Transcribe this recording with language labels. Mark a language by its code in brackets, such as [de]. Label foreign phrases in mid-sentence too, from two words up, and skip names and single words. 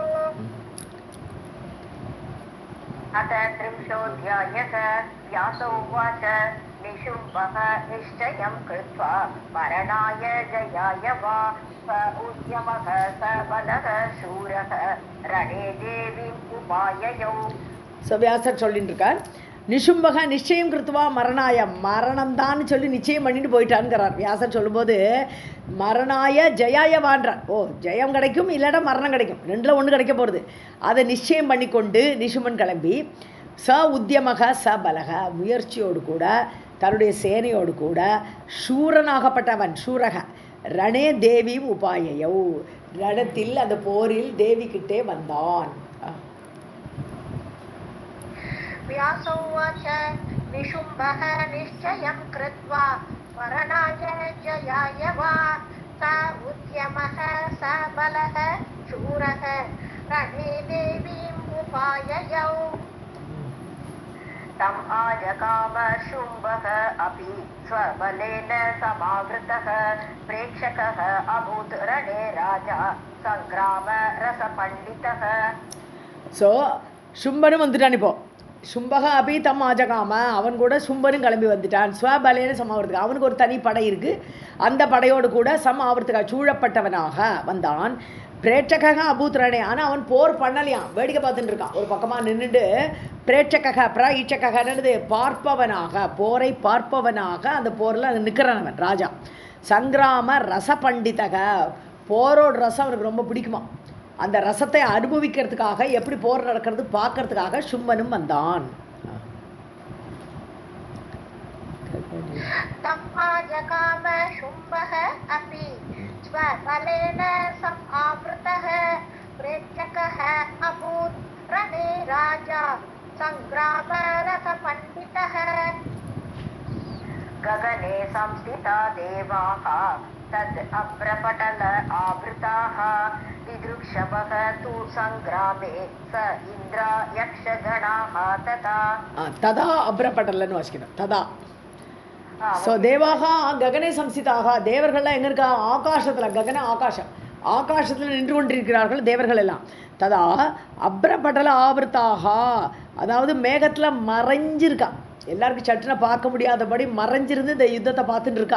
[sa] अथ त्रिंशोऽध्यायः. व्यास उवाच निशुम्भः निश्चयं कृत्वा मरणाय जयाय वा उद्यमः सबलः शूरः रणे देवीम् उपाययौ. [ta] ஸோ வியாசர் சொல்லிட்டு இருக்கார், [sa] निशुम्भः निश्चयं कृत्वा मरणाय, [ta] மரணம்தான்னு சொல்லி நிச்சயம் பண்ணிட்டு போயிட்டான்ங்கிறார். வியாசர் சொல்லும்போது மரணாய ஜயாயவான்றார். ஓ, ஜெயம் கிடைக்கும் இல்லைன்னா மரணம் கிடைக்கும், ரெண்டில் ஒன்று கிடைக்க போகிறது. அதை நிச்சயம் பண்ணி கொண்டு நிஷும்பன் கிளம்பி [sa] स उद्यमः स बलः, [ta] முயற்சியோடு கூட தன்னுடைய சேனையோடு கூட சூரனாகப்பட்டவன் [sa] शूरः रणे देवीम् उपाययौ, [ta] ரணத்தில் அந்த போரில் தேவி கிட்டே வந்தான். [sa] व्यासोवाच निशुम्भः निश्चयं कृत्वा मरणाय जयाय वा स उद्यमः स बलः शूरः रणे देवीम् उपाययौ. तम् आजगाम शुम्भः अपि स्वबलेन समावृतः प्रेक्षकः अभूत् रणे राजा सङ्ग्राम रसपण्डितः. [ta] ஸோ சும்பனும் வந்துட்டான். இப்போ [sa] शुम्भः अपि तम् आजगाम, [ta] அவன் கூட சும்பனும் கிளம்பி வந்துட்டான். [sa] स्वबलेन समावृतः, [ta] அவனுக்கு ஒரு தனி படை இருக்குது. அந்த படையோடு கூட சமாவர்த்துக்காக சூழப்பட்டவனாக வந்தான். [sa] प्रेक्षकः अभूद्रणे, [ta] ஆனால் அவன் போர் பண்ணலையாம், வேடிக்கை பார்த்துட்டு இருக்கான். ஒரு பக்கமாக நின்றுட்டு பிரேட்சக ஈச்சகனது பார்ப்பவனாக, போரை பார்ப்பவனாக அந்த போரில் நிற்கிறான் அவன் ராஜா. [sa] सङ्ग्राम रस पण्डितः, [ta] போரோட ரசம் அவனுக்கு ரொம்ப பிடிக்குமா. அந்த ரசத்தை அனுபவிக்கிறதுக்காக, எப்படி போர் நடக்கிறது பார்க்கறதுக்காக சும்பனும் வந்தான். [sa] तम्माजगाम शुम्भः अपि स्वबलेन समावृतः प्रेक्षकः अभूत् रणे राजा सङ्ग्रामरसपण्डितः. गगने संस्थिता देवाः तद् अप्रपटल आवृताः दिदृक्षवः तु सङ्ग्रामे स इन्द्र यक्षगणाः तथा. [ta] तदा அப்ரபட்டலன்னு வாசிக்கணும். ததா. ஸோ [sa] देवाः गगने संस्थिताः, [ta] தேவர்கள்லாம் எங்கே இருக்கா, ஆகாசத்தில், ககன ஆகாசம், ஆகாசத்தில் நின்று கொண்டிருக்கிறார்கள் தேவர்கள் எல்லாம். [sa] तदा अभ्रपटल आवृताः, [ta] அதாவது மேகத்தில் மறைஞ்சிருக்கா, எல்லாருக்கும் சட்டுன பார்க்க முடியாதபடி மறைஞ்சிருந்து இந்த யுத்தத்தை பார்த்துட்டு இருக்கா.